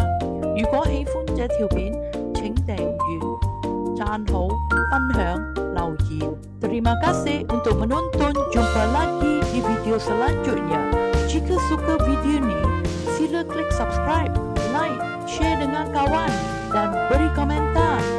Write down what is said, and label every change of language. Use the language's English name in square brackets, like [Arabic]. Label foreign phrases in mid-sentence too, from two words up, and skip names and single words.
[Chinese] 如果喜歡這條片，請訂閱、讚好、分享、留言。 [Indonesian] Terima kasih untuk menonton. [Malay] Jumpa lagi di video selanjutnya. Jika suka video ni, sila klik [English] subscribe, like, share [Malay] dengan kawan dan beri komentar.